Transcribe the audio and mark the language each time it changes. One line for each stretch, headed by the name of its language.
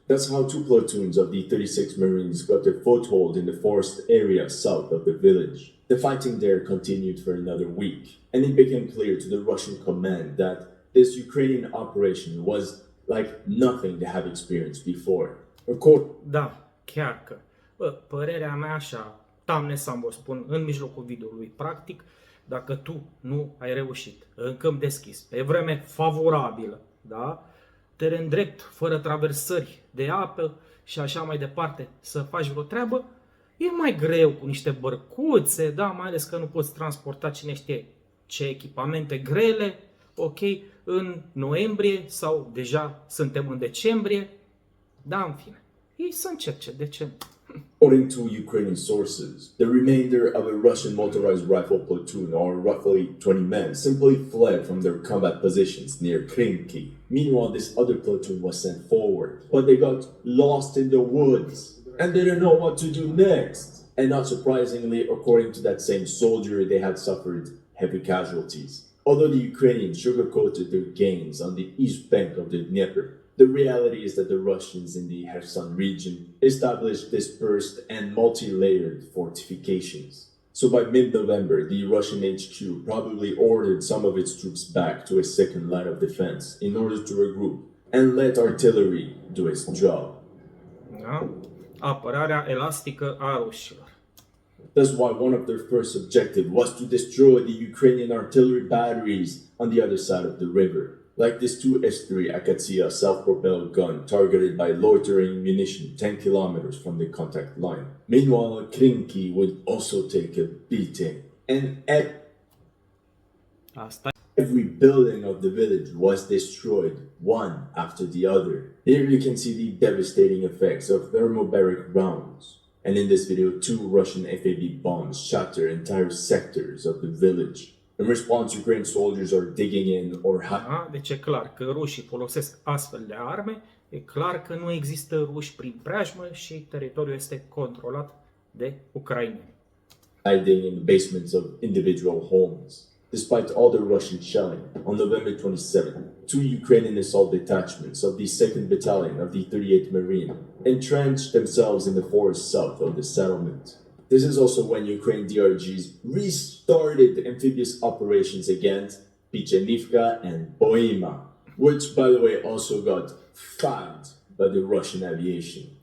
English: That's how 2 platoons of the 36th Marines got a foothold in the forest area south of the village. The fighting there continued for another week, and it became clear to the Russian command that this Ukrainian operation was like nothing they have experienced before. Of course,
Romanian: Da, chiar că. Părerea mea așa, Tamnesam vă spun, în mijlocul videoului, practic, dacă tu nu ai reușit în câmp deschis, pe vreme favorabilă, da? Teren drept, fără traversări de apă și așa mai departe, să faci vreo treabă, e mai greu cu niște bărcuțe, da? Mai ales că nu poți transporta cine știe ce echipamente grele, ok, în noiembrie sau deja suntem în decembrie, da, în fine. Ei să încerce, de ce nu?
English: according to Ukrainian sources, the remainder of a Russian motorized rifle platoon, or roughly 20 men, simply fled from their combat positions near Krinky. Meanwhile, this other platoon was sent forward, but they got lost in the woods and didn't know what to do next. And not surprisingly, according to that same soldier, they had suffered heavy casualties. Although the Ukrainians sugarcoated their gains on the east bank of the Dnieper, the reality is that the Russians in the Kherson region established dispersed and multi-layered fortifications. So by mid-November, the Russian HQ probably ordered some of its troops back to a second line of defense in order to regroup and let artillery do its job.
Romanian: Da? Apărarea elastică a rușilor.
English: That's why one of their first objective was to destroy the Ukrainian artillery batteries on the other side of the river. like this 2S3 Akatsuya self-propelled gun targeted by loitering munition 10 kilometers from the contact line. Meanwhile, Krinki would also take a beating, and
Romanian: Asta
English: every building of the village was destroyed, one after the other. Here you can see the devastating effects of thermobaric rounds. And in this video, 2 Russian FAB bombs shatter entire sectors of the village. In response, Ukrainian soldiers are digging in or
Romanian: da? Deci e clar că rușii folosesc astfel de arme, e clar că nu există ruși prin preajmă și teritoriul este controlat de ucraineni.
English: hiding in the basements of individual homes. Despite all the Russian shelling, on November 27, 2 Ukrainian assault detachments of the 2nd Battalion of the 38th Marine entrenched themselves in the forest south of the settlement. This is also when Ukraine DRGs restarted amphibious operations against Pichenivka and Boima, which, by the way, also got found by the Russian aviation.